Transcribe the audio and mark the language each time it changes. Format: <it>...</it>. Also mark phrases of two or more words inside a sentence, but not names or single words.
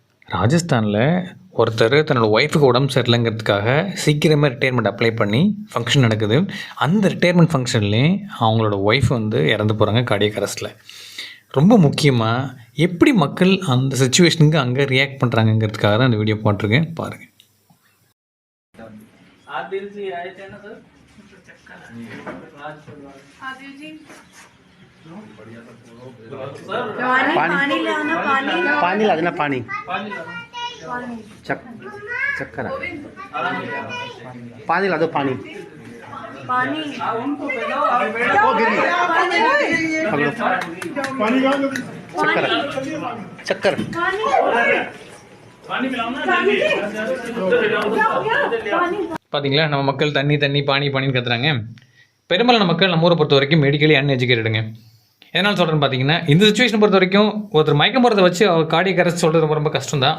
<ta>ராஜஸ்தானில் ஒருத்தர் தன்னோட ஒய்ஃபுக்கு உடம்பு சரியில்லைங்கிறதுக்காக சீக்கிரமே</ta> <en>retirement apply</en> <ta>பண்ணி ஃபங்க்ஷன் நடக்குது. அந்த ரிட்டையர்மெண்ட் ஃபங்க்ஷன்லேயே அவங்களோட ஒய்ஃப் வந்து இறந்து போகிறாங்க</ta> <en>cardiac arrest.</en> <ta>ரொம்ப முக்கியமாக எப்படி மக்கள் அந்த சிச்சுவேஷனுக்கு அங்கே ரியாக்ட் பண்ணுறாங்கங்கிறதுக்காக தான் இந்த வீடியோ போட்டிருக்கேன், பாருங்கள்.</ta> <hi>पानी ला देना, पानी चक्कर पानी ला दो, पानी चक्कर चक्कर</hi> <ta>பார்த்தீங்களா, நம்ம மக்கள் தண்ணி தண்ணி பானி பானின்னு கத்துறாங்க. பெரும்பாலான மக்கள் நம்ம ஊரை பொறுத்த வரைக்கும்</ta> <en>medically uneducated.</en> <ta>எதனால் சொல்கிறேன்னு பார்த்தீங்கன்னா, இந்த சுச்சுவேஷன் பொறுத்த வரைக்கும் ஒருத்தர் மயக்கம் போகிறத வச்சு அவர்</ta> <en>cardiac arrest</en> <ta>சொல்கிறது ரொம்ப ரொம்ப கஷ்டம் தான்.</ta>